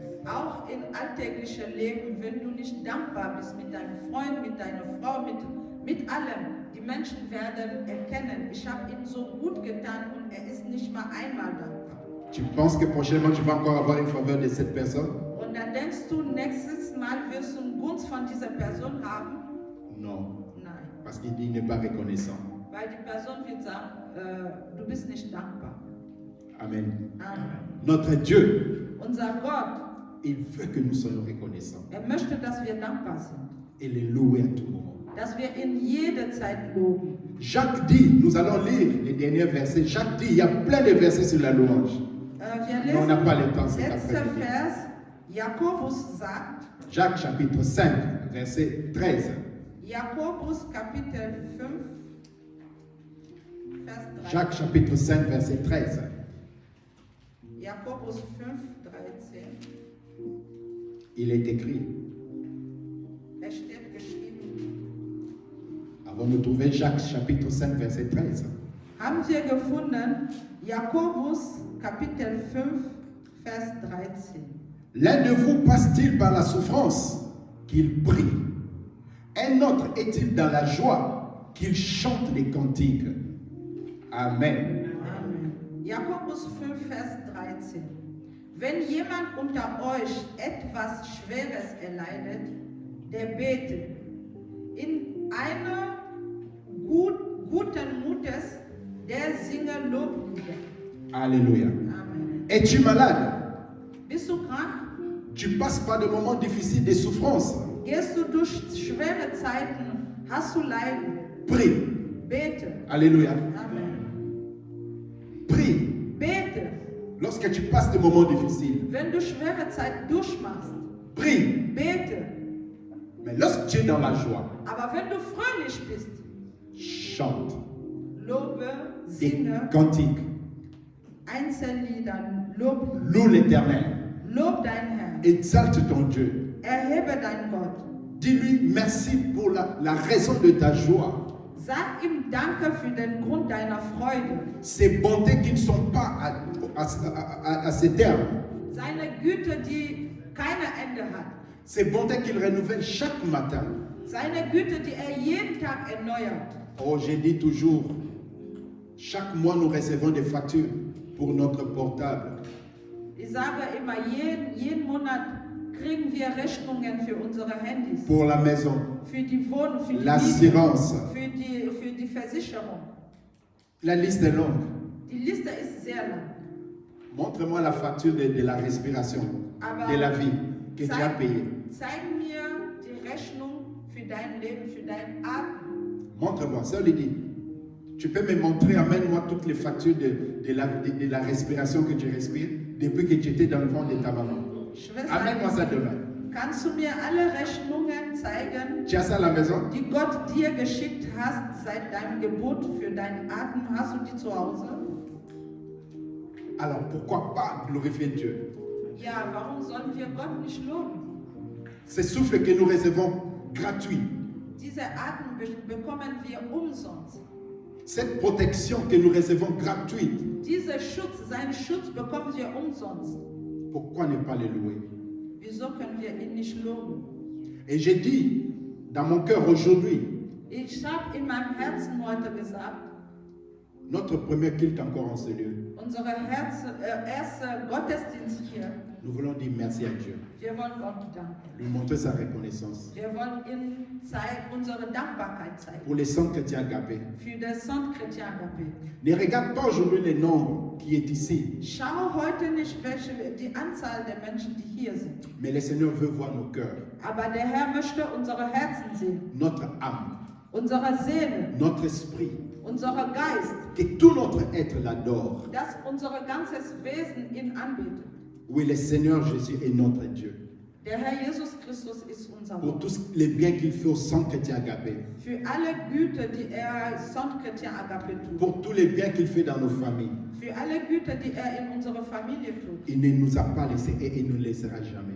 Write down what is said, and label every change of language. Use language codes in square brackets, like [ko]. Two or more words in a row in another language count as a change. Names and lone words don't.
[de] Auch im alltäglichen Leben, wenn du nicht dankbar bist mit deinem Freund, mit deiner Frau, mit allem, die Menschen werden erkennen, ich habe ihm so gut getan und er ist nicht mal einmal dankbar. [fr] Tu penses que prochainement tu vas encore avoir une faveur de cette personne? [de] Und dann denkst du, nächstes Mal wirst du einen Gunst von dieser Person haben? [fr] Non, [de] Nein, [fr] parce qu'il n'est pas reconnaissant. [de] weil die Person wird sagen, du bist nicht dankbar. Amen. Amen. [fr] Notre Dieu, [de] Unser Gott, [fr] il veut que nous soyons reconnaissants [de] er möchte, dass wir dankbar sind, [fr] et les louer à tout moment. [de] dass wir in jeder Zeit loben. [fr] Jacques dit, nous allons lire les derniers versets. Jacques dit, il y a plein de versets sur la louange. [de] Wir [fr] Mais on n'a pas [de] lesen [fr] le temps cet [de] letzter [fr] après-midi. [de] Vers, Jakobus sagt, [fr] Jacques chapitre 5, verset 13. [de] Jakobus Kapitel 5, Vers 13. [fr] Jacques chapitre 5, verset 13. [de] Jakobus 5, 13. [fr] Il est écrit, [de] Es steht geschrieben. [fr] avant de trouver Jacques chapitre 5, verset 13. [de] Haben wir gefunden, Jakobus Kapitel 5, Vers 13. [fr] L'un de vous passe-t-il par la souffrance qu'il prie? Un autre est-il dans la joie qu'il chante les cantiques? Amen. [de] Amen. Jakobus 5, Vers 13. Wenn jemand unter euch etwas Schweres erleidet, der betet in einer guten Mutes, der singe Loblieder. [fr] Alléluia. Amen. Es-tu malade? [de] Bist du krank? [fr] Tu passes par des moments difficiles, des souffrances. [de] Gehst du durch schwere Zeiten? Hast du Leiden? [fr] Prie. [de] Bete. [fr] Alléluia. Amen. Prie. [de] Bete. [fr] Lorsque tu passes des moments difficiles, [de] Wenn du schwere Zeit durchmachst, [fr] prie. [de] bete. [fr] Mais lorsque tu es dans la joie, [de] Aber wenn du fröhlich bist, [fr] chante [de] lobe, [fr] des [de] singe [fr] cantiques. [de] Einzelliedern, lob, [fr] Loue l'Éternel. [de] lob dein Herrn, [fr] Exalte ton Dieu. [de] erhebe deinen Gott. [fr] Dis-lui merci pour la raison de ta joie. [de] Sag ihm Danke für den Grund deiner Freude. [fr] Ces bontés qui ne sont pas à ses termes. [de] Seine Güte, die kein Ende hat. [fr] Ces bontés qu'il renouvelle chaque matin. [de] Seine Güte, die jeden Tag erneuert. [fr] Oh, j'ai dit toujours, chaque mois nous recevons des factures pour notre portable. [de] Ich sage immer, jeden Monat kriegen wir Rechnungen für unsere Handys, [fr] Pour la maison, [de] für die Wohnung, für die [fr] l'assurance. [de] Miete, für die Versicherung. [fr] La liste est longue. [de] Die Liste ist sehr lang. [fr] Montre-moi la facture de la respiration, [de] Aber [fr] de la vie que tu as payée. [de] Zeig mir die Rechnung für dein Leben, für dein Atmen. [fr] Montre-moi. Ça lui dit, tu peux me montrer, amène-moi toutes les factures de la respiration que tu respires depuis que tu étais dans le ventre de ta maman. [de] Schwester, [fr] Amène-moi ça demain. [de] kannst du mir alle Rechnungen zeigen, [fr] Tu as ça à la maison? [de] die Gott dir geschickt hast seit deinem Geburt für deinen Atem? Hast du die zu Hause? [fr] Alors pourquoi pas glorifier Dieu? [de] Ja, warum sollen wir Gott nicht loben? [fr] Ce souffle que nous recevons gratuit, [de] Diese Atem bekommen wir umsonst. [fr] cette protection que nous recevons gratuite, [de] Dieser Schutz, seinen Schutz bekommen wir umsonst. [fr] pourquoi ne pas le louer? [de] Wieso können wir ihn nicht loben? [fr] Et j'ai dit dans mon cœur aujourd'hui, [de] Ich habe in meinem Herzen heute gesagt, [fr] notre premier culte encore en ce lieu, [de] unsere erste Gottesdienst hier, [fr] nous voulons dire merci à Dieu, [de] wir wollen Gott danken. [fr] lui montrer sa reconnaissance. [de] Wir wollen ihm unsere Dankbarkeit zeigen [fr] Pour les saints chrétiens agapés. [de] für das Saint Chrétien Agapé. [fr] Ne regarde pas aujourd'hui le nombre qui est ici, [de] Schau heute nicht, die Anzahl der Menschen, die hier sind. [fr] mais le Seigneur veut voir nos cœurs, [de] Aber der Herr möchte unsere Herzen sehen, [fr] notre âme, [de] unsere Seele, [fr] notre esprit, [de] unseren Geist, [fr] que tout notre être l'adore. [de] dass unser ganzes Wesen ihn anbetet. [fr] Oui, le Seigneur Jésus est notre Dieu. [de] Der Herr Jesus Christus ist unser [fr] Pour [de] Gott. [fr] tous les biens qu'il fait aux saints chrétiens agapés, [de] Für alle Güte, die Saint Chrétien Agapé tut. [fr] pour tous les biens qu'il fait dans nos familles, [de] Für alle Güte, die in unserer Familie tut. [fr] il ne nous a pas laissés et il ne nous laissera jamais.